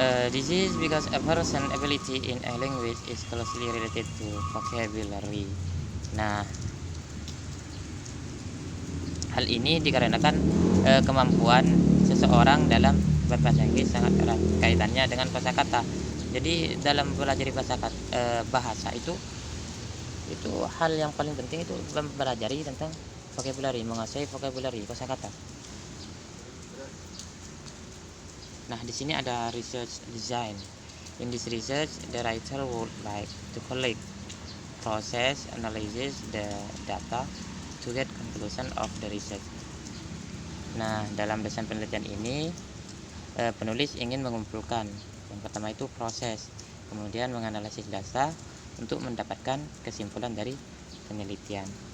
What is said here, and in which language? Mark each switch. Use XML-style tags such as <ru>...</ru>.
<en>This is because a person's ability in a language is closely related to vocabulary.</en> <id>Nah, hal ini dikarenakan kemampuan seseorang dalam berbahasa Inggris sangat erat kaitannya dengan kosakata. Jadi dalam belajar bahasa itu hal yang paling penting itu mempelajari tentang vocabulary, menguasai vocabulary, kosakata. Nah, di sini ada research design.</id> <en>In this research, the writer would like to collect, process, analyze the data to get conclusion of the research.</en> <id>Nah, dalam desain penelitian ini penulis ingin mengumpulkan, yang pertama itu proses, kemudian menganalisis data untuk mendapatkan kesimpulan dari penelitian.</id>